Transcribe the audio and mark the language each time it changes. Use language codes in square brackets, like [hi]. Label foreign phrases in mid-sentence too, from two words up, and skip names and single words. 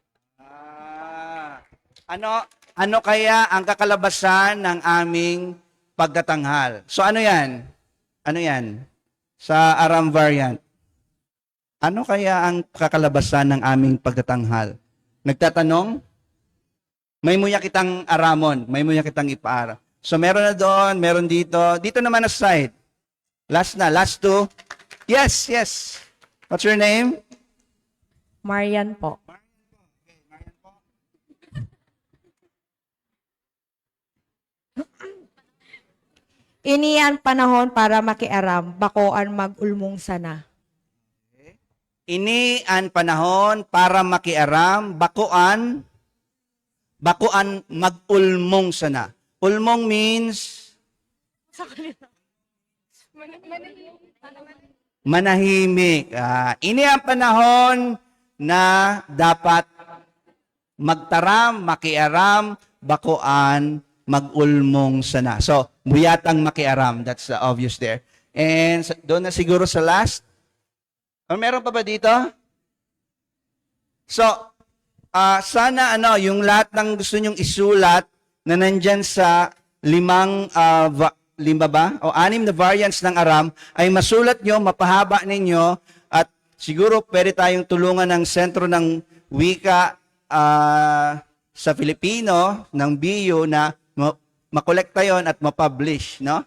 [tl] Ano kaya ang kakalabasan ng aming pagtatanghal? So ano yan? Sa Aram variant. Ano kaya ang kakalabasan ng aming pagtatanghal? Nagtatanong? [bik] May muya kitang aramon, may muya kitang ipaara. [tl] So meron na doon, meron dito. Dito naman na side. [en] Last two. [tl] Yes. [en] What's your name? [tl] Marian po. [bik] Inian panahon para makiaram, bakoan mag-ulmong sana. Ini ang panahon para makiaram, bakuan mag-ulmong sana. [en] Ulmong [tl] means manahimik. [bik] Ini ang panahon na dapat magtaram, makiaram, bakuan, mag-ulmong sana. So, buyatang makiaram. [en] That's obvious there. [tl] And doon na siguro sa last. Meron pa ba dito? So, sana yung lahat ng gusto nyong isulat na nandyan sa lima ba? O 6 na variants ng Aram ay masulat nyo, mapahaba ninyo, at siguro pwede tayong tulungan ng Sentro ng Wika sa Filipino, ng BU, na makolekta yon at mapublish, no?